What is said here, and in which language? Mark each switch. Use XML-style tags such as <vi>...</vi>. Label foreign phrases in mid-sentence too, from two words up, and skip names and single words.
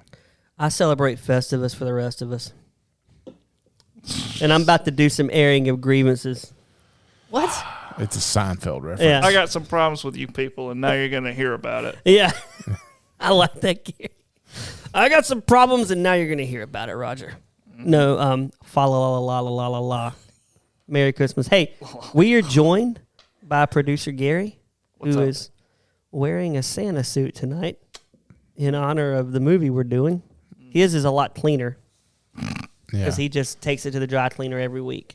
<en>I celebrate Festivus for the rest of us. And I'm about to do some airing of grievances. What? It's a Seinfeld reference. Yeah. I got some problems with you people, and now you're going to hear about it. Yeah. I like that, Gary. I got some problems, and now you're going to hear about it, Roger. No, fa la la la la la la la. Merry Christmas. Hey, we are joined by producer Gary, who is wearing a Santa suit tonight in honor of the movie we're doing. His is a lot cleaner because he just takes it to the dry cleaner every week.</en>